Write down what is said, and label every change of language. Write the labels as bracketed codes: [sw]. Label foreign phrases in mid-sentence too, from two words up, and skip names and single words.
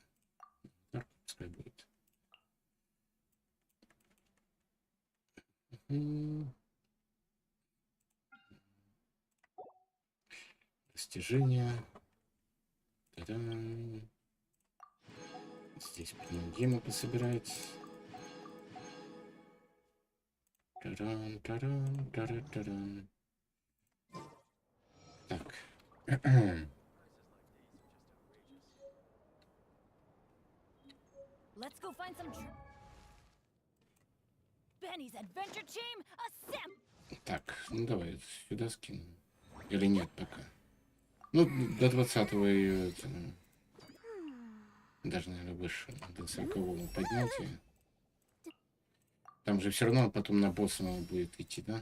[ru] Так, пускай будет. Достижения. Та-дам. Здесь гемы пособирать. Таран, таран, таран, таран. Так. [en] Let's go find some Benny's adventure team, [ru] Так, ну давай сюда скину. Или нет пока. Ну, до 20-го ее даже, наверное, выше, до 40-го поднятия. Там же все равно потом на босса надо будет идти, да?